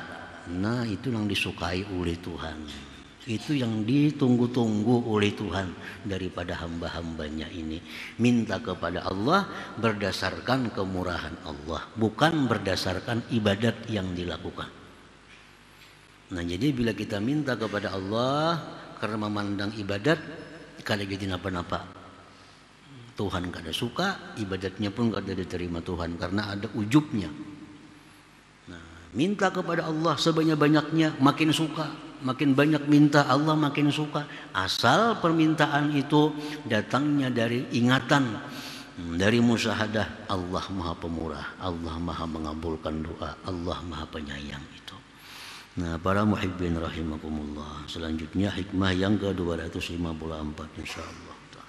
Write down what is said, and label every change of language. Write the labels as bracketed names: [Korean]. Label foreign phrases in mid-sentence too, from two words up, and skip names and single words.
[Indonesian] Nah, itu yang disukai oleh Tuhan. Itu yang ditunggu-tunggu oleh Tuhan daripada hamba-hambanya ini. Minta kepada Allah berdasarkan kemurahan Allah, bukan berdasarkan ibadat yang dilakukan. [Banjar] Nah, jadi bila kita minta kepada Allah karena memandang ibadat, kada jadi napa-napa. Tuhan kada suka, ibadatnya pun kada diterima Tuhan karena ada ujubnya. [Indonesian] Nah, minta kepada Allah sebanyak-banyaknya, makin suka. Makin banyak minta Allah makin suka. Asal permintaan itu datangnya dari ingatan, dari musyahadah Allah maha pemurah, Allah maha mengabulkan doa, Allah maha penyayang itu. Nah, para [Arabic] muhibbin rahimakumullah, [Indonesian] selanjutnya hikmah yang ke-254 insyaallah.